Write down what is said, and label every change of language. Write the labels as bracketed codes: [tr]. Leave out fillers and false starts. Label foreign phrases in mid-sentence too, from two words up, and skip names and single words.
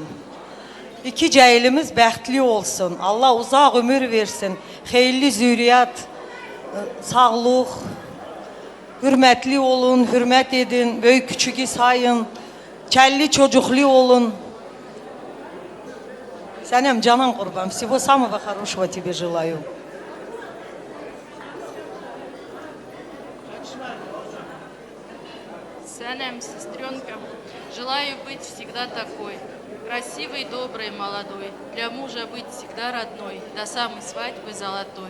[az] İki cahilimiz bəxtli olsun. Allah uzaq ömür versin. Xeyirli zürriyat, sağlıq, hürmətli olun, hürmət edin, böyük küçüğü sayın, kəlli çocuqlu olun. Sənem canan qurban, [ru] всего самого хорошего тебе желаю. Саням, сестренка, желаю быть всегда такой, красивой, доброй, молодой, для мужа быть всегда родной, до самой свадьбы золотой.